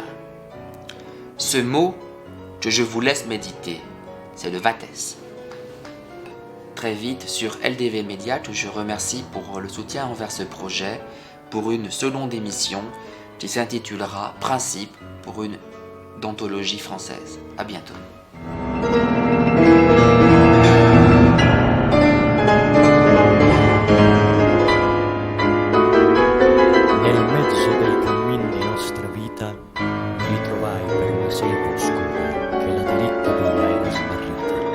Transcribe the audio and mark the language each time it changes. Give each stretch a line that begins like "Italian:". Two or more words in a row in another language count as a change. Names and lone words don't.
French: Ce mot que je vous laisse méditer, c'est le vates. Très vite sur LDV Media, que je remercie pour le soutien envers ce projet, pour une seconde émission qui s'intitulera Principe pour une dantologie française. À bientôt.
Italian: Nel mezzo del cammin di nostra vita mi ritrovai per una selva oscura che la diritta via era smarrita.